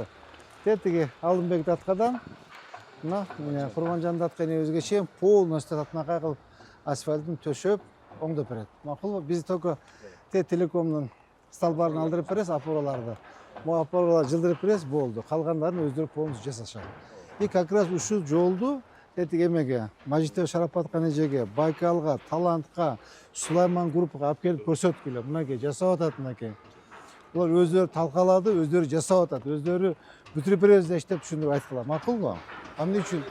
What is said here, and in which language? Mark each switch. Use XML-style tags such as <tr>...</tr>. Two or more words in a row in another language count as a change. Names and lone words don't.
<ky>Тетиги Алымбек Даткадан, мына Курманжан Датканыбызга чейин полностью Жакшынакай кылып асфальтын төшөп, оңдоп берет. Макулбу? Биз только телекомдун столбарын алдырып беребиз, опораларды. Могу опораларды жылдырып беребиз, болду. Калгандарын өздөрү полностью жасашат.</ky> <ru>И как раз</ru> <ky>ушул жолду тетиги эмеге, Мажитова Шарапаткан эжеге, Байкалга, Талантка, Сулайман группага алып келип көрсөткүлө. Мынакей жасап атат мынакей. Булар өздөрү талкалады, өздөрү жасап атат, өздөрү бүтүрүп беребиз деп түшүндүрүп айткыла. Макулбу? Эмне үчүн?</ky>